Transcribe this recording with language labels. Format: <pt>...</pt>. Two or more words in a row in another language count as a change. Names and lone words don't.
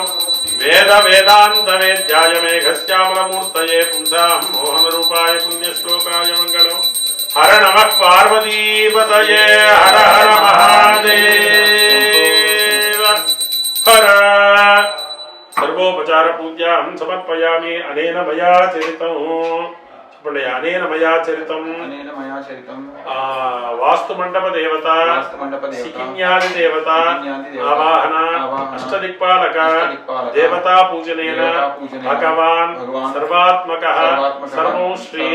<sa>वेद वेदांत वेद्याय मेघश्यामलमूर्तये पुंसां मोहनरूपाय पुण्यश्लोकाय मंगलं. हर नमः पार्वतीपतये. हर हर महादेव हर. सर्वोपचार पूज्यां समर्पयामि. अनेन मया चरितं ఇప్పుడు అనేన మయా చరితం అనేన మయా చరితం వాస్తు మండప దేవత వాస్తు మండప దేవత సికిన్యాది దేవత సికిన్యాది దేవత ఆవాహన ఆవాహన అష్టదిక్పాలక అష్టదిక్పాలక దేవతా పూజనేన దేవతా పూజనేన భగవాన్ భగవాన్ సర్వాత్మకః సర్వాత్మకః సర్వం శ్రీ</sa>